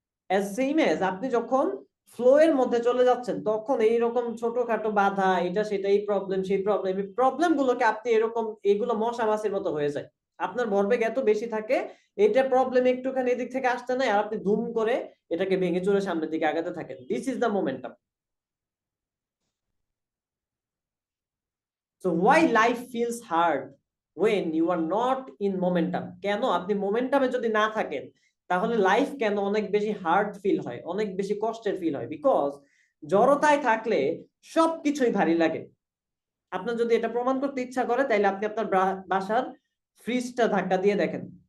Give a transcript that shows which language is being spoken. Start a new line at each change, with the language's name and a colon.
Bangla: As same age আপনি যখন flow এর মধ্যে চলে যাচ্ছেন, তখন এইরকম ছোটখাটো বাধা, এটা সেটা, এই প্রবলেম সেই প্রবলেম, এই প্রবলেম গুলোকে আপনি এরকম এগুলো মশা মাছির মতো হয়ে যায়। আপনার ভরবেগ এত বেশি থাকে, এটা প্রবলেম একটুখানি এদিক থেকে আসতে নাই, আর আপনি ধুম করে এটাকে ভেঙে চলে সামনের দিকে আগাতে থাকেন।
English: This is the momentum. So why life feels hard when you are not in momentum?
Bangla: কেন আপনি মোমেন্টামে যদি না থাকেন, তাহলে লাইফ কেন অনেক বেশি হার্ড ফিল হয়, অনেক বেশি কষ্টের ফিল হয়? বিকজ জড়তায় থাকলে সবকিছুই ভারী লাগে। আপনার যদি এটা প্রমাণ করতে ইচ্ছা করে, তাইলে আপনি আপনার বাসার ফ্রিজটা ধাক্কা দিয়ে দেখেন।